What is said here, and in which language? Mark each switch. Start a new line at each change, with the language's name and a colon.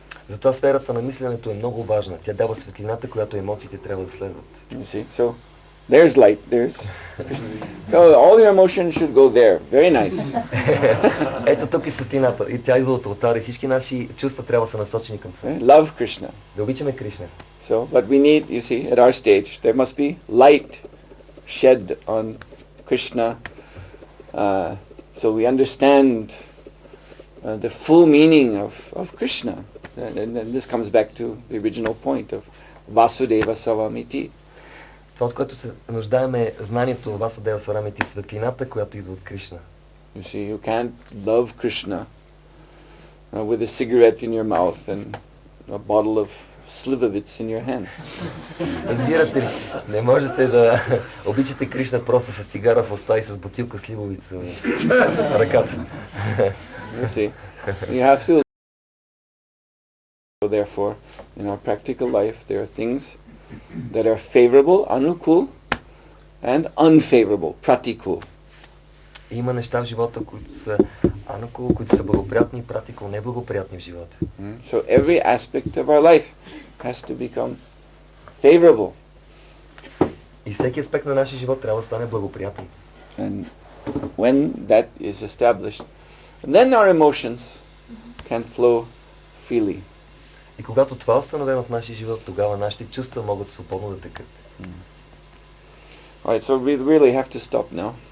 Bulgarian: Затова сферата на мисленето е много важна. Тя дава светлината, която емоциите трябва да следват.
English: You see? So there's light, so all your emotions should go there. Very nice.
Bulgarian: Ето тук е светлината и тя идва от алтара и всички наши чувства трябва да са насочени към това.
English: Love Krishna.
Bulgarian: Да обичаме Кришна.
English: So, but we need, you see, at our stage, there must be light shed on Krishna, so we understand the full meaning of Krishna. And this comes back to the original point of Vasudeva Savamiti.
Bulgarian: Това, от което се нуждаем е знанието Васудева Сварамити, светлината, която идва от Кришна.
English: You see, you can't love Krishna with a cigarette in your mouth and a bottle of slivovitz in your hand.
Bulgarian: Разбирате ли? Не можете да обичате Кришна просто с цигара в уста и с бутилка сливовица в ръката.
English: You see, you have to. So therefore, in our practical life, there are things that are favorable, anukul, and unfavorable, pratikul.
Bulgarian: Има неща в живота, които са анукул, които са благоприятни и пратикул, неблагоприятни в живота.
English: So every aspect of our life has to become favorable.
Bulgarian: И всеки аспект на нашия живот трябва да стане благоприятен.
English: And when that is established, then our emotions can flow freely.
Bulgarian: И когато това е установено в нашия живот, тогава нашите чувства могат свободно да текат.
English: Alright, so we really have to stop now.